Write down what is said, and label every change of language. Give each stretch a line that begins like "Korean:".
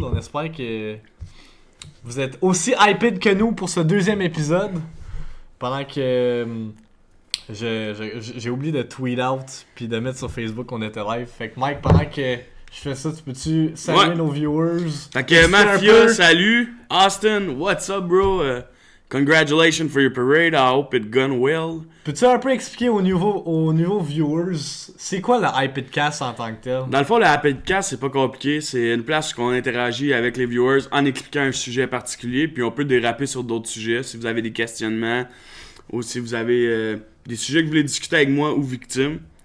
French: Là. On espère que vous êtes aussi hyped que nous pour ce deuxième épisode. Pendant que j'ai oublié de
English: tweet out
French: puis de mettre sur Facebook qu'on était live. Fait que Mike, pendant que je fais ça, tu peux-tu saluer nos viewers? Fait que Mafia, salut! Austin,
English: what's up, bro? Congratulations for your parade, I hope it gone well.
French: Peux-tu un peu expliquer aux nouveaux viewers, c'est quoi le iPodcast en tant que tel? Dans le fond, le iPodcast, c'est pas compliqué. C'est une place où on interagit avec les viewers en expliquant un sujet particulier. Puis on peut déraper sur d'autres sujets si vous avez des questionnements ou si vous avez des sujets que vous voulez discuter avec moi ou Victime.